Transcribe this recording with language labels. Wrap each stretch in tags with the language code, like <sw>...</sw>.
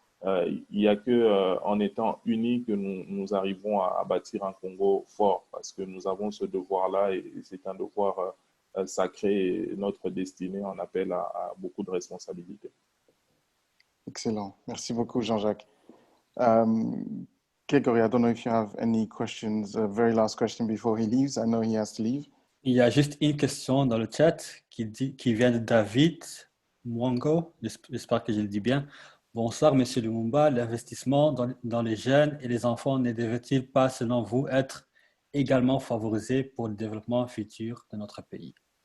<fr>Il n'y a qu'en étant unis que nous arrivons à bâtir un Congo fort parce que nous avons ce devoir-là et c'est un devoir sacré et notre destinée en appelle à beaucoup de responsabilités. Excellent. Merci beaucoup, Jean-Jacques.</fr> <en>Gregory, I don't know if you have any questions, a very last question before he leaves. I know he has to leave.</en> <fr>Il y a juste une question dans le chat qui vient de David Mwango. J'espère que je le dis bien. Bonsoir, Monsieur Lumumba. L'investissement dans les jeunes et les enfants ne devrait-il pas, selon vous, être également favorisé pour le développement futur de notre pays?</fr>